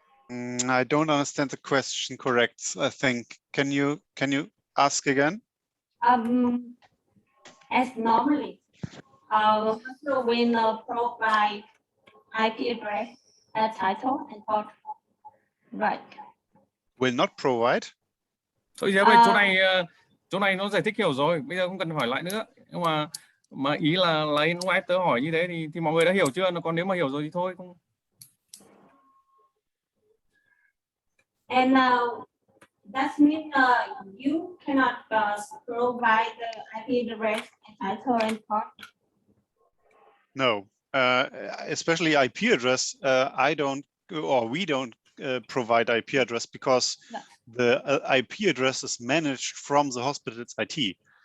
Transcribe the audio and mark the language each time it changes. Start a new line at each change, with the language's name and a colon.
English: I don't understand the question correct, I think. Can you ask again? As normally, hospital will provide IP address, title and port. Right. Will not provide.
Vietnamese: Thôi giờ chỗ này nó giải thích hiểu rồi, bây giờ không cần hỏi lại nữa. Nhưng mà ý là invite tớ hỏi như thế thì mọi người đã hiểu chưa? Còn nếu mà hiểu rồi thì thôi không.
English: And that means you cannot provide the IP address and title and port. No, especially IP address. I don't, or we don't provide IP address because the IP address is managed from the hospital's IT.